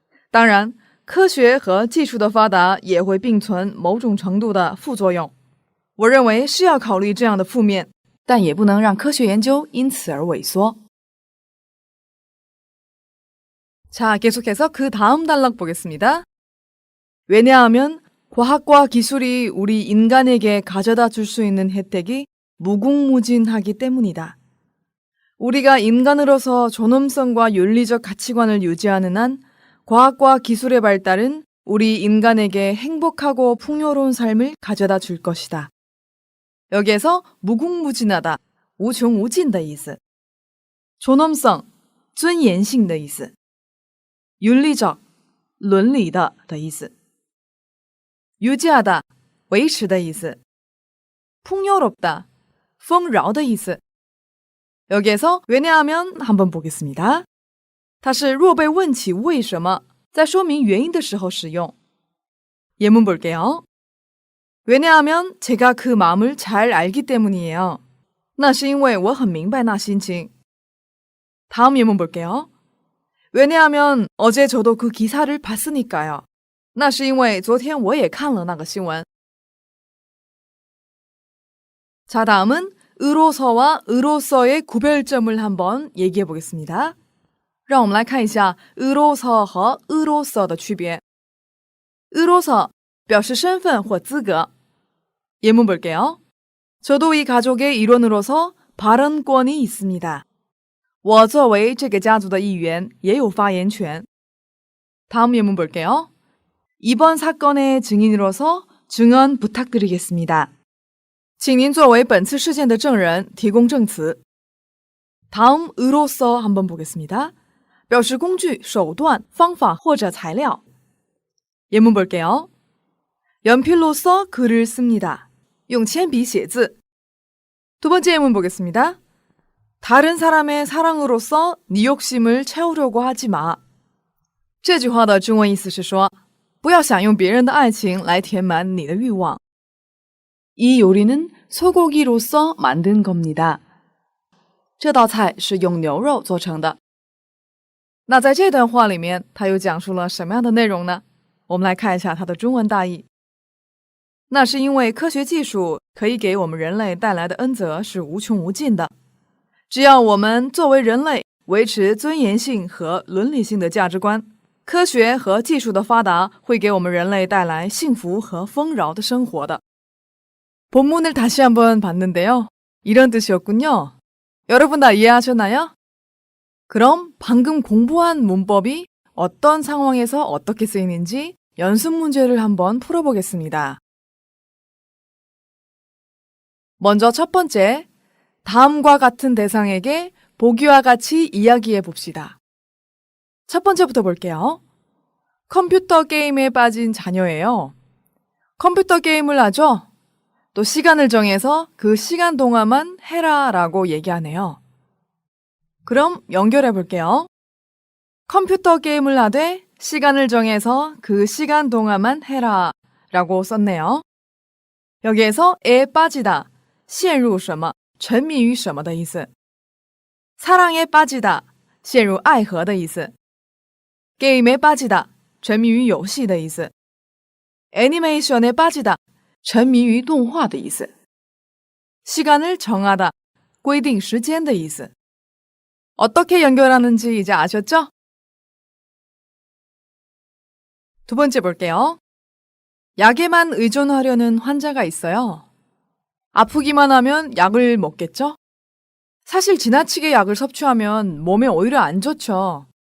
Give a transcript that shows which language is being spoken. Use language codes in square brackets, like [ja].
[zh] 当然，科学和技术的发达也会并存某种程度的副作用。我认为是要考虑这样的负面，但也不能让科学研究因此而萎缩。 [ko] 자, 계속해서 그 다음 단락 보겠습니다. 왜냐하면 과학과 기술이 우리 인간에게 가져다 줄 수 있는 혜택이 무궁무진하기 때문이다. 우리가 인간으로서 존엄성과 윤리적 가치관을 유지하는 한 과학과 기술의 발달은 우리 인간에게 행복하고 풍요로운 삶을 가져다 줄 것이다. 여기에서 무궁무진하다, [zh] 无穷无尽的意思. [ko] 존엄성, [zh] 尊严性的意思. [ko] 윤리적, [zh] 伦理的的意思. [ko] 유지하다, [zh] 维持的意思. [ko] 풍요롭다, [zh] 丰饶的意思. [ko] 여기에서 왜냐하면 한번 보겠습니다. [zh] 它是若被问起为什么，在说明原因的时候使用。 [ko] 예문 볼게요. 왜냐하면 제가 그 마음을 잘 알기 때문이에요. [zh] 那是因为我很明白那心情. [ko] 다음 예문 볼게요. 왜냐하면 어제 저도 그 기사를 봤으니까요. [zh] 那是因为昨天我也看了那个新闻. [ko] 자, 다음은 으로서와 으로서의 구별점을 한번 얘기해 보겠습니다. [zh] 让我们来看一下으로서和으로서的区别. 으로서表示身份或资格. [ko] 예문 볼게요. 저도 이 가족의 일원으로서 발언권이 있습니다. [zh] 我作为这个家族的一员也有发言权. [ko] 다음 예문 볼게요. 이번 사건의 증인으로서 증언 부탁드리겠습니다. [zh] 请您作为本次事件的证人提供证词. [ko] 다음 으로서 한번 보겠습니다. [zh] 表示工具、手段、方法或者材料. [ko] 예문 볼게요. 연필로써 글을 씁니다. [zh] 用铅笔写字. [ko] 두 번째 예문 보겠습니다. 다른 사람의 사랑으로서 네 욕심을 채우려고 하지 마. [zh] 这句话的中文意思是说，不要想用别人的爱情来填满你的欲望. [ko] 이 요리는 소고기로서 만든 겁니다. [zh] 这道菜是用牛肉做成的.那在这段话里面，它又讲述了什么样的内容呢？我们来看一下它的中文大意。那是因为科学技术可以给我们人类带来的恩泽是无穷无尽的。只要我们作为人类维持尊严性和伦理性的价值观，科学和技术的发达会给我们人类带来幸福和丰饶的生活的. [ko] 본문을 다시 한번 봤는데요. 이런 뜻이었군요. 여러분 다 이해하셨나요? 그럼 방금 공부한 문법이 어떤 상황에서 어떻게 쓰이는지 연습 문제를 한번 풀어보겠습니다. 먼저 첫 번째, 다음과 같은 대상에게 보기와 같이 이야기해 봅시다. 첫 번째부터 볼게요. 컴퓨터 게임에 빠진 자녀예요. 컴퓨터 게임을 하죠? 또 시간을 정해서 그 시간 동안만 해라 라고 얘기하네요. 그럼 연결해 볼게요. 컴퓨터 게임을 하되 시간을 정해서 그 시간 동안만 해라 라고 썼네요. 여기에서 에 빠지다, [zh] 陷入什么沉迷于什么的意思. [ko] 사랑에 빠지다, [zh] 陷入爱河的意思. [ko] 게임에 빠지다, [zh] 沉迷于游戏的意思. [ko] 애니메이션에 빠지다, [zh] 沉迷于动画的意思. [ko] 시간을 정하다, [zh] 规定时间的意思. [ko] 어떻게 연결하는지 이제 아셨죠? 두 번째 볼게요. 약에만 의존하려는 환자가 있어요. 아프기만 하면 약을 먹겠죠? 사실 지나치게 약을 섭취하면 몸에 오히려 안 좋죠.